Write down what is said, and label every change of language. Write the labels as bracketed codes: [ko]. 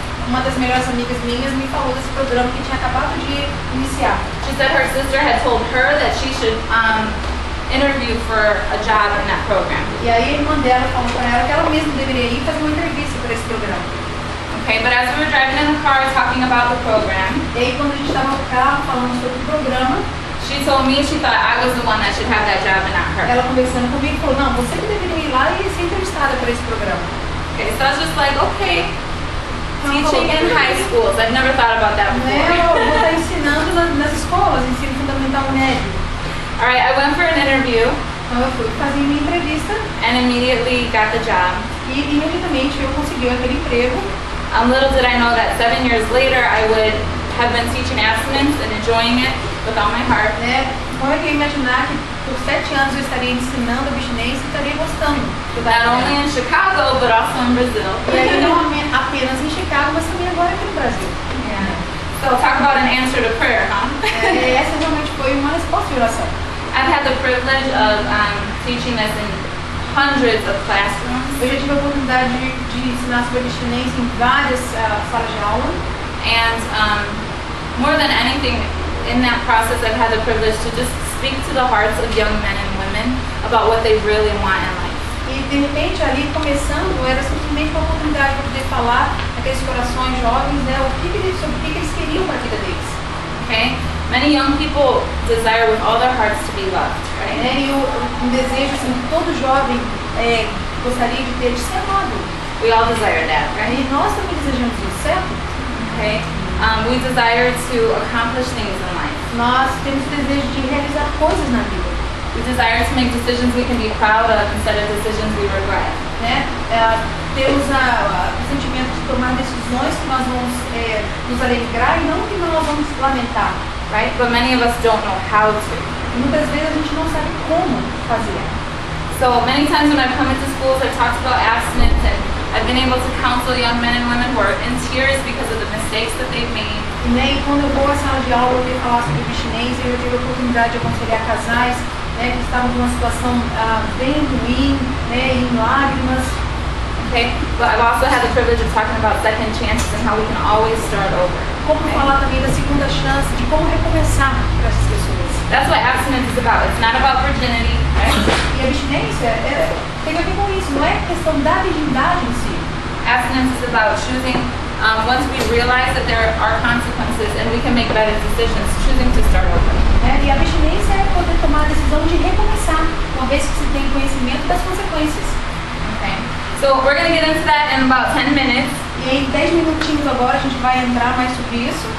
[pt] uma das melhores amigas minhas me falou desse programa que tinha acabado de iniciar. [en] She said her sister had told her that she should interview for a job in that program. [pt] E aí a irmã dela falou para ela que ela mesma deveria ir fazer uma entrevista para esse programa. [en] Okay, but as we were driving in the car talking about the program, [pt] E aí quando a gente estava no carro falando sobre o programa, [en] she told me she thought I was the one that should have that job and not her. [pt] ela conversando comigo falou, não, você que deveria ir lá e ser entrevistada para esse programa. [en] Okay, so I was just like, okay, [pt] Então, ela [en] teaching [pt] falou, [en] in high schools. I've never thought about that [pt] Eu [en] before. [pt] vou estar ensinando nas escolas, ensino fundamental médio. [en] All right, I went for an interview [pt] Então eu fui fazer minha entrevista [en] and immediately got the job. [pt] e imediatamente eu consegui aquele emprego. [en] Little did I know that 7 years later I would have been teaching abstinence and enjoying it with all my heart. [pt] Como é que eu ia imaginar que por 7 anos eu estaria ensinando abstinência e estaria gostando de [en] Not only in Chicago, but also in Brazil. [pt] E aí não apenas em Chicago, mas também agora aqui no Brasil. [en] Yeah. So talk about an answer to prayer, huh? [pt] Essa realmente foi uma resposta de oração. [en] I've had the privilege of teaching this in hundreds of classrooms. [pt] Eu já tive a oportunidade de ensinar sobre abstinência em várias salas de aula. [en] And more than anything, in that process, I've had the privilege to just speak to the hearts of young men and women about what they really want in life. [pt] E de repente ali começando era simplesmente uma oportunidade para poder falar naqueles corações jovens, sobre o que eles queriam para a vida deles. [en] Okay? Many young people desire with all their hearts to be loved, right? [pt] E um desejo assim, que todo jovem gostaria de ter de ser amado. [en] We all desire that, right? [pt] E nós também desejamos isso, certo? [en] Okay? We desire to accomplish things in life. [pt] Nós temos o desejo de realizar coisas na vida. [en] We desire to make decisions we can be proud of instead of decisions we regret. [pt] Temos o sentimento de tomar decisões que nós vamos nos alegrar e não que nós vamos lamentar. [en] Right? But many of us don't know how to. [pt] E muitas vezes a gente não sabe como fazer. [en] So many times when I've come into schools, I've talked about abstinence and I've been able to counsel young men and women who are in tears because of the mistakes that they've made. [pt] E quando eu vou à sala de aula e falar sobre abstinência, eu tive a oportunidade de aconselhar casais que estavam numa situação bem ruim, em lágrimas. [en] Okay, but I've also had the privilege of talking about second chances and how we can always start over. [pt] Como falar também da segunda chance, de como recomeçar para essas pessoas. [en] That's what abstinence is about. It's not about virginity, right? [pt] E a abstinência tem a ver com isso, não é questão da virgindade em si. [en] Abstinence is about choosing, once we realize that there are consequences and we can make better decisions, choosing to start over. [pt] E a abstinência é poder tomar a decisão de recomeçar, uma vez que se tem conhecimento das consequências. [en] Okay. So we're going to get into that in about 10 minutes. [pt] E E em 10 minutinhos agora a gente vai entrar mais sobre isso.